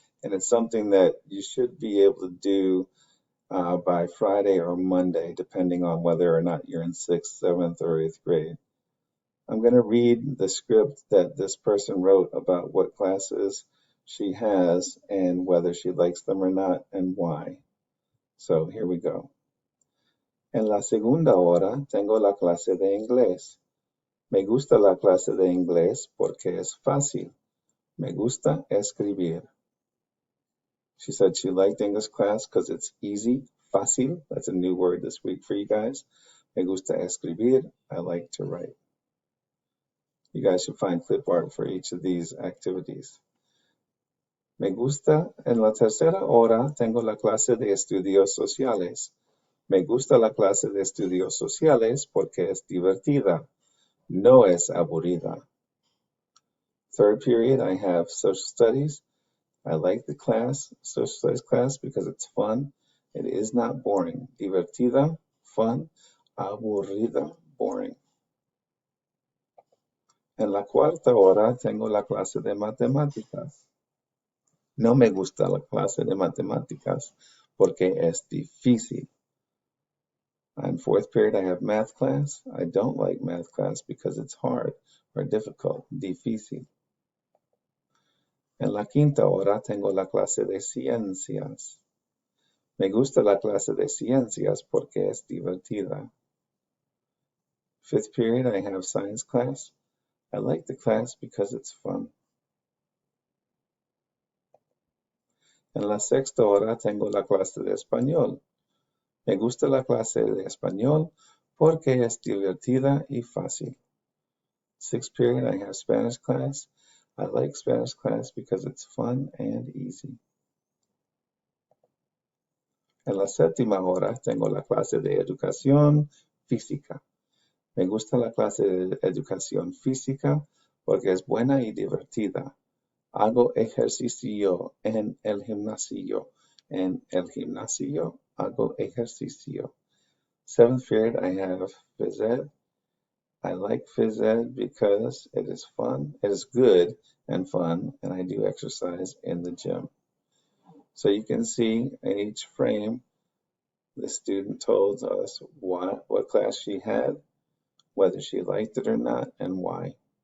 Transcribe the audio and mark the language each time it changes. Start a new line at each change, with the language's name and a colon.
English: And it's something that you should be able to do by Friday or Monday, depending on whether or not you're in 6th, 7th, or 8th grade. I'm going to read the script that this person wrote about what classes she has and whether she likes them or not and why. So here we go.
Spanish: En la segunda hora tengo la clase de inglés. Me gusta la clase de inglés porque es fácil. Me gusta escribir.
English: She said she liked English class because it's easy, fácil. That's a new word this week for you guys.
Spanish: Me gusta escribir.
English: I like to write. You guys should find clip art for each of these activities.
Spanish: Me gusta. En la tercera hora tengo la clase de estudios sociales. Me gusta la clase de estudios sociales porque es divertida. No es aburrida.
English: Third period, I have social studies. I like the class, social studies class, because it's fun. It is not boring. Divertida, fun. Aburrida, boring.
Spanish: En la cuarta hora tengo la clase de matemáticas. No me gusta la clase de matemáticas porque es difícil.
English: In fourth period, I have math class. I don't like math class because it's hard or difficult, difícil.
Spanish: En la quinta hora tengo la clase de ciencias. Me gusta la clase de ciencias porque es divertida.
English: Fifth period, I have science class. I like the class because it's fun.
Spanish: En la sexta hora tengo la clase de español. Me gusta la clase de español porque es divertida y fácil.
English: Sixth period, I have Spanish class. I like Spanish class because it's fun and easy.
Spanish: En la séptima hora tengo la clase de educación física. Me gusta la clase de educación física porque es buena y divertida. Hago ejercicio en el gimnasio. En el gimnasio hago ejercicio.
English: Seventh period, I have phys ed. I like phys ed because it is fun, it is good and fun, and I do exercise in the gym. So you can see in each frame, the student told us what class she had, whether she liked it or not, and why.